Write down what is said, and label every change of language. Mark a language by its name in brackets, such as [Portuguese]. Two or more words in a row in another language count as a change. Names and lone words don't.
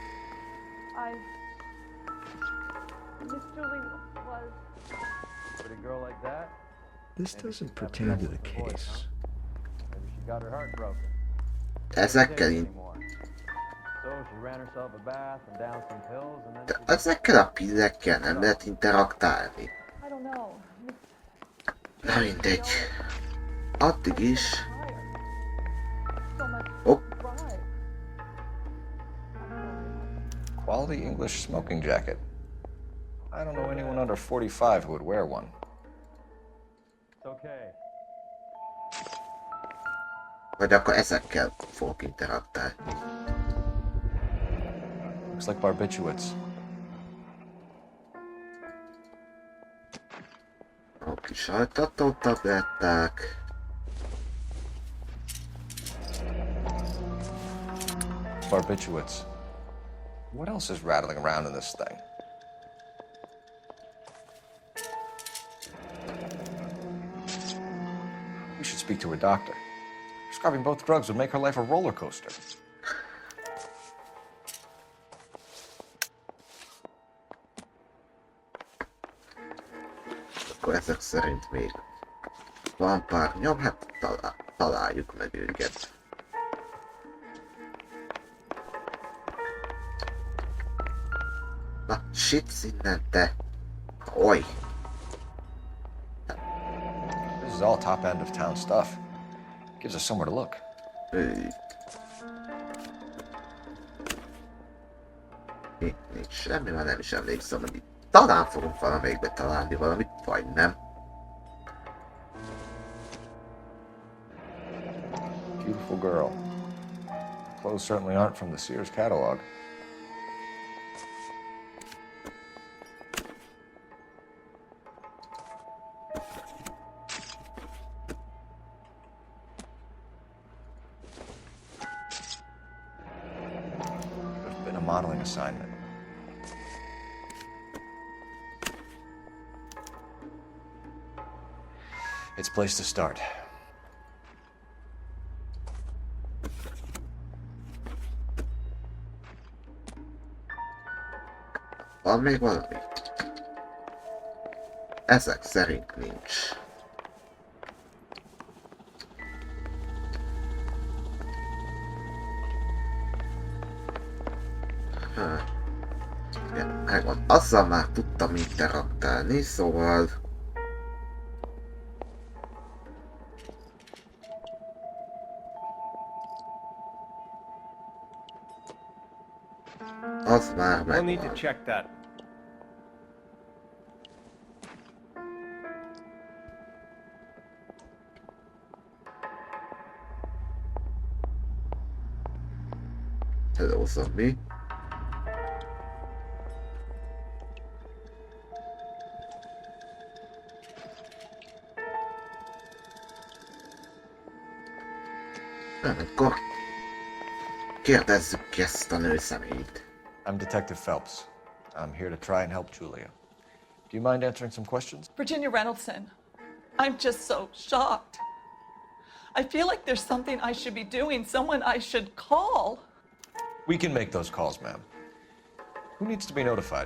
[English] Miss Julie was. Pretty girl like that? This doesn't pertain to the case. Maybe she got her heart broken. [Hungarian] ezekkel [English] Take [Hungarian] így... [English] anymore. So she ran herself a bath and downed some pills and then [Hungarian] De [English] she... [Hungarian] ezekkel a pillekkel nem lehet interaktálni. [English] I don't know. [Hungarian] Na mindegy. Addig is... [English] So much [Hungarian] Hopp, [English] pride. Quality English smoking jacket. I don't know anyone under 45 who would wear one. It's okay. [Hungarian] vagy akkor ezekkel fogok interaktálni. [English] Looks like barbiturates. [Hungarian] A kis hajtató tabletták. [English] Barbiturates. What else is rattling around in this thing? We should speak to a doctor. Prescribing both drugs would make her life a roller coaster. [Hungarian] Akkor ezek szerint még van pár nyom, hát találjuk meg őket. Na, shit innen te! Oj! [English] This is all top end of town stuff. Gives us somewhere to look. [Hungarian] Itt nincs semmi, már nem is emlékszem, hogy itt talán fogunk valamelyikbe találni valamit, vagy nem. [English] Beautiful girl. Clothes certainly aren't from the Sears catalog. There's been a modeling assignment. It's a place to start. [Hungarian] Van még valami? Ezek szerint nincs. Ja, megvan. Azzal már tudtam interaktálni, szóval... Az már [English] We'll need to [Hungarian] megvan. [English] check that. Hello, zombie. [Hungarian] Nem, akkor kérdezzük ki ezt a nőszemélyt. [English] I'm Detective Phelps. I'm here to try and help Julia. Do you mind answering some questions? Virginia Reynoldson, I'm just so shocked. I feel like there's something I should be doing, someone I should call. We can make those calls, ma'am. Who needs to be notified?